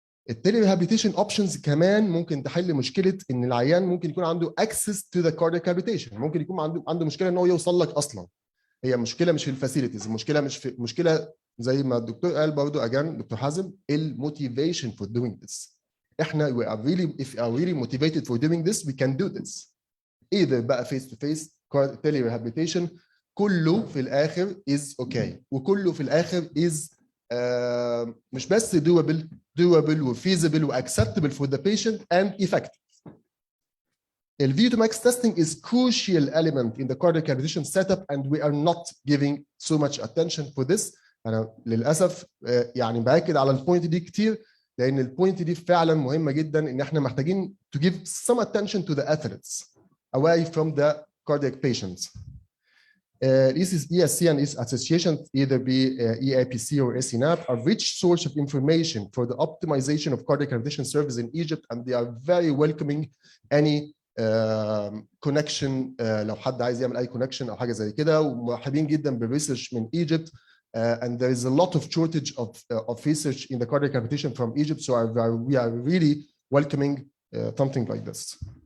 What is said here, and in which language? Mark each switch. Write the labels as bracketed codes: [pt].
[ar] التيلي ريهابيليتيشن اوبشنز كمان ممكن تحل مشكله ان العيان ممكن يكون عنده [en] access to the cardiac rehabilitation، [ar] ممكن يكون عنده مشكله ان هو يوصل لك اصلا. هي مشكله مش في الفاسيلتيز، المشكله مش في مشكله زي ما الدكتور قال برضه اجان دكتور حازم الموتيفيشن [en] for doing this. [ar] احنا [en] we are really if we are really motivated for doing this we can do this. either [ar] بقى [en] face to face tele rehabilitation [ar] كله في الاخر [en] is okay وكله في الاخر is [ar] مش بس [en] doable و feasible و acceptable for the patient and effective. The VO2 max testing is crucial element in the cardiac rehabilitation setup and we are not giving so much attention for this. [ar] أنا للأسف يعني بأكد على البوينت دي كتير لأن البوينت دي فعلا مهمة جدا إن إحنا محتاجين [en] to give some attention to the athletes away from the cardiac patients. ESC and its associations, either be EAPC or SNAP, are rich source of information for the optimization of cardiac rehabilitation service in Egypt, and they are very welcoming any connection. [ar] لو حد عايز يعمل أي connection أو حاجة زي كده، ومرحبين جدا بالريسيرش من Egypt. [en] And there is a lot of shortage of research in the cardiac rehabilitation from Egypt, so we are really welcoming something like this.